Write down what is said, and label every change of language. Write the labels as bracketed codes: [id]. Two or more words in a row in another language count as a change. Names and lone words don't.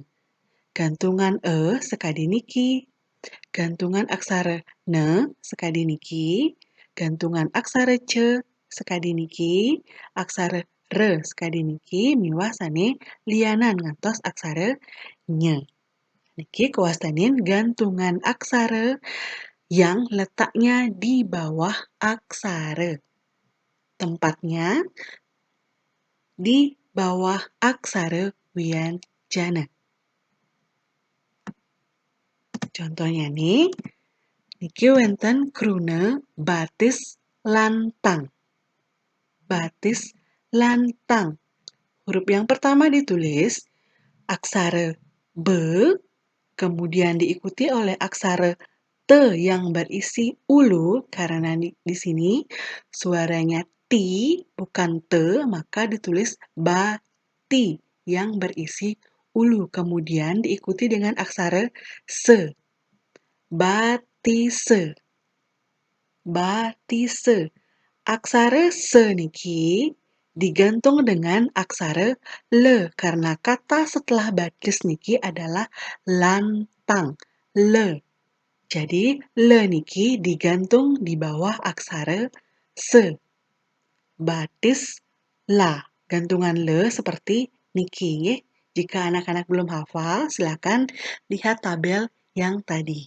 [ban] Gantungan E sekadi niki. Gantungan aksara N sekadi niki. Gantungan aksara C sekadi niki. Aksara R sekadi niki miwah sane lianan ngantos aksara Ny. Niki kawastanin gantungan aksara [id] yang letaknya di bawah aksara. Tempatnya di bawah aksara wianjana. Contohnya nih, niki wenten kruna batis lantang. [ban] Batis lantang. [id] Huruf yang pertama ditulis aksara B, kemudian diikuti oleh aksara T yang berisi ulu, karena di sini suaranya T bukan T, maka ditulis bati yang berisi ulu. Kemudian diikuti dengan aksara S. Batise. Batise. Aksara S niki digantung dengan aksara L, karena kata setelah batis niki adalah lantang. L. Jadi, L niki digantung di bawah aksara S. [ban] Batis la. [id] Gantungan L seperti niki. Ya. Jika anak-anak belum hafal, silakan lihat tabel yang tadi.